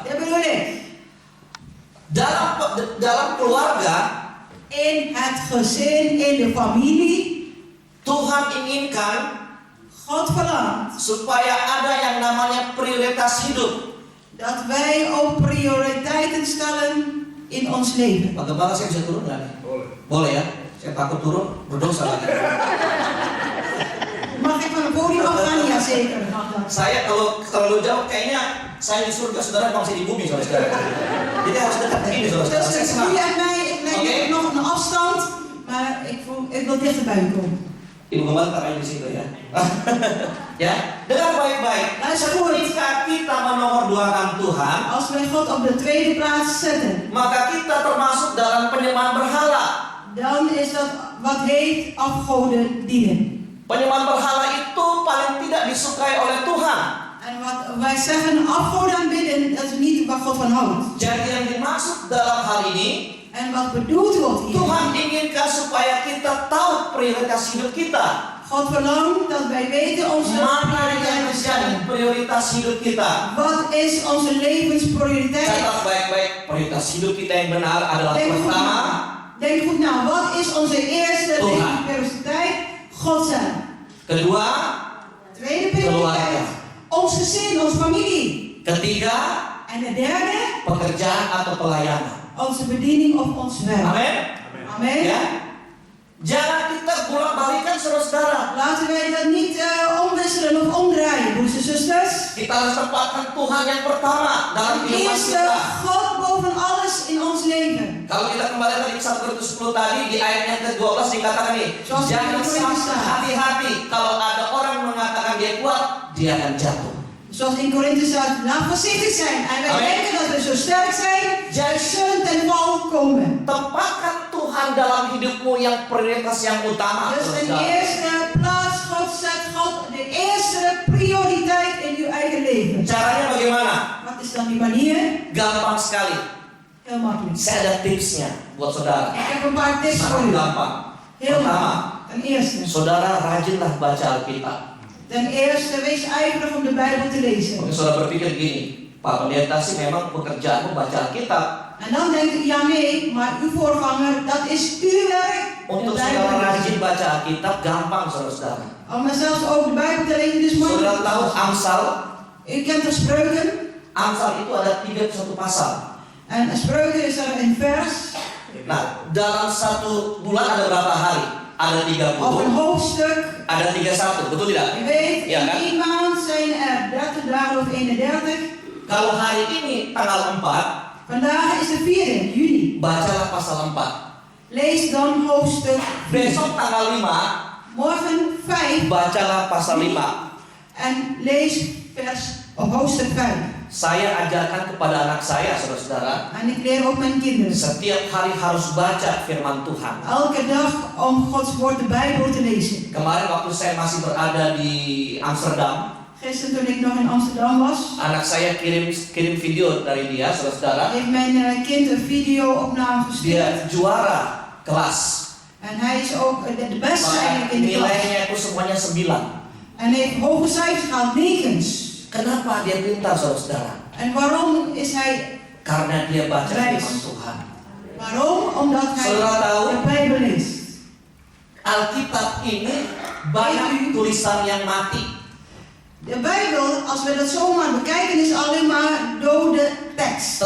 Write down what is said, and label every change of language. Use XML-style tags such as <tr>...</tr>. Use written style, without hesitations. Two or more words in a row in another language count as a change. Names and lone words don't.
<nl>Dat bedoel ik.</nl> <id>Dalam keluarga,</id> <nl>In het gezin, in de familie,</nl> <id>Tuhan inginkan</id> <nl>God verlangt</nl> <id>supaya ada yang namanya prioritas hidup.</id> <nl>dat wij ook prioriteiten stellen in ons leven.</nl> <id>Bagaimana saya bisa turun nggak nih? Boleh ya? Saya takut turun, berdosa lagi.</id> <nl>Mag ik van het podium afgaan? Ja, zeker. Mag dat.</nl> <id>Saya kalau terlalu jauh kayaknya saya di surga, saudara bangsa di bumi, saudara. Jadi harus dekat begini, saudara. Saya</id> <nl>Tussen</nl> <id>senang.</id> <nl>u en mij, ik leg nog een afstand, maar ik wil dichter bij u komen.</nl> <id>Ibu Gembala taruh di situ ya. Ya, dengar baik-baik.</id> <nl>Luister goed.</nl> <id>Ketika kita menomorduakan Tuhan,</id> <nl>Als wij God op de tweede plaats zetten,</nl> <id>maka kita termasuk dalam penyembahan berhala.</id> <nl>dan is dat wat heet afgoden dienen.</nl> <id>Penyembahan berhala itu paling tidak disukai oleh Tuhan.</id> <nl>En wat wij zeggen afgoden aanbidden, dat is niet waar God van houdt.</nl> <id>Jadi yang dimaksud dalam hal ini,</id> <nl>En wat bedoeld wordt hier,</nl> <id>Tuhan inginkan supaya kita tahu prioritas hidup kita.</id> <nl>God verlangt dat wij weten onze</nl> <id>Mana yang</id> <nl>prioriteiten</nl> <id>menjadi</id> <nl>stellen.</nl> <id>prioritas hidup kita?</id> <nl>Wat is onze levensprioriteit?</nl> <id>Catat baik-baik, prioritas hidup kita yang benar adalah pertama,</id> <nl>Denk goed na, wat is onze eerste</nl> <id>Tuhan.</id> <nl>levensprioriteit? God zelf.</nl> <id>kedua,</id> <nl>Tweede prioriteit, ons gezin, onze familie.</nl> <id>ketiga,</id> <nl>En de derde,</nl> <id>pekerjaan atau pelayanan.</id> <nl>onze bediening of ons werk.</nl> <id>Amin.</id> <nl>Amen.</nl> <id>Ya. Jangan kita bolak-balikan saudara-saudara.</id> <nl>Laten wij dat niet omwisselen of omdraaien, broers en zusters.</nl> <id>Kita harus tempatkan Tuhan yang pertama dalam</id> <nl>Ten</nl> <id>kehidupan</id> <nl>eerste,</nl> <id>kita.</id> <nl>God boven alles in ons leven.</nl> <id>Kalau kita kembali tadi ke 1 Korintus 10 tadi di ayat yang ke-12 dikatakan nih,</id> <nl>Zoals</nl> <id>jangan kita sampai bisa. hati-hati kalau ada orang mengatakan dia kuat, dia akan jatuh.</id> <nl>Zoals in Korinthe staat, laat voorzichtig zijn. En wij Amen. denken dat we zo sterk zijn, wij zullen ten val komen.</nl> <id>Tempatkan Tuhan dalam hidupmu yang prioritas yang utama.</id> <nl>Dus de</nl> <id>saudara.</id> <nl>eerste plaats, God zet God de eerste prioriteit in uw eigen leven.</nl> <id>Caranya bagaimana?</id> <nl>Wat is dan die manier?</nl> <id>Gampang sekali.</id> <nl>Heel makkelijk.</nl> <id>Saya ada tipsnya buat saudara.</id> <nl>Ik heb een paar tips voor</nl> <id>Sangat</id> <nl>u.</nl> <id>gampang.</id> <nl>Heel</nl> <id>Pertama,</id> <nl>makkelijk. Ten eerste.</nl> <id>saudara rajinlah baca Alkitab.</id> <nl>Ten eerste, wees ijverig om de Bijbel te lezen.</nl> <id>Mungkin saudara berpikir gini, Pak Pendeta sih memang pekerjaanmu baca Alkitab.</id> <nl>En dan denkt u, ja nee, maar uw voorganger, dat is uw werk.</nl> <id>Untuk</id> <nl>De</nl> <id>saudara</id> <nl>Bijbel</nl> <id>rajin</id> <nl>lezen.</nl> <id>baca Alkitab gampang saudara-saudara.</id> <nl>Om zelfs ook de Bijbel te lezen, dus</nl> <id>Saudara tahu</id> <nl>moeilijk.</nl> <id>Amsal?</id> <nl>U kent de spreuken.</nl> <id>Amsal itu ada 31 pasal.</id> <nl>En spreuken is er een vers.</nl> <id>Nah, dalam satu bulan ada berapa hari? Ada 30,</id> <nl>Of een hoofdstuk.</nl> <id>ada 31, betul tidak?</id> <nl>U weet, Ja, in kan? 1 maand zijn er 30 dagen of 31.</nl> <id>Kalau hari ini tanggal 4,</id> <nl>Vandaag is de 4e, juni.</nl> <id>bacalah pasal 4.</id> <nl>Lees dan hoofdstuk 4.</nl> <id>Besok tanggal 5,</id> <nl>Morgen 5</nl> <id>bacalah pasal 5.</id> <nl>en lees vers of hoofdstuk 5.</nl> <id>Saya ajarkan kepada anak saya, saudara-saudara,</id> <nl>En ik leer ook mijn kinderen.</nl> <id>setiap hari harus baca firman Tuhan.</id> <nl>Elke dag om Gods woord de Bijbel te lezen.</nl> <id>Kemarin waktu saya masih berada di Amsterdam,</id> <nl>Gisteren toen ik nog in Amsterdam was,</nl> <id>anak saya kirim video dari dia, saudara-saudara.</id> <nl>heeft mijn kind een video-opname gestuurd.</nl> <id>Dia juara kelas.</id> <nl>En hij is ook de beste</nl> <id>Maka</id> <nl>eigenlijk in de klas.</nl> <id>nilainya itu semuanya 9.</id> <nl>En heeft hoge cijfers gehaald, 9's.</nl> <id>Kenapa dia pintar, saudara-saudara?</id> <nl>En waarom is hij?</nl> <id>Karena dia baca</id> <nl>Wijs.</nl> <id>firman Tuhan.</id> <nl>Waarom? Omdat hij</nl> <id>Saudara tahu?</id> <nl>de Bijbel leest.</nl> <id>Alkitab ini banyak tulisan yang mati.</id> <nl>De Bijbel, als we dat zomaar bekijken, is alleen maar dode tekst.</nl>